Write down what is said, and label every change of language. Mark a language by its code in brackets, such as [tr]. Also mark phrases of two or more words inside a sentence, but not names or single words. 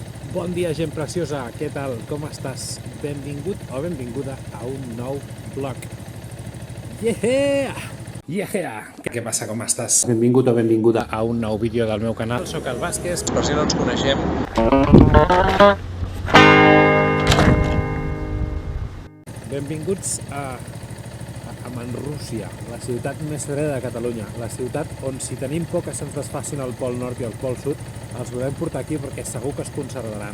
[ca] Bon dia, gent preciosa, què tal? Com estàs? Benvingut o benvinguda a un nou vlog. [en] Yeah! Yeah! [ca] Què passa, com estàs? Benvingut o benvinguda a un nou vídeo del meu canal. Soc el Vázquez, per si no ens coneixem. Benvinguts a Manrússia, la ciutat més freda de Catalunya, la ciutat on si tenim por que se'ns desfacin el pol nord i el pol sud, els volem portar aquí perquè segur que es conservaran.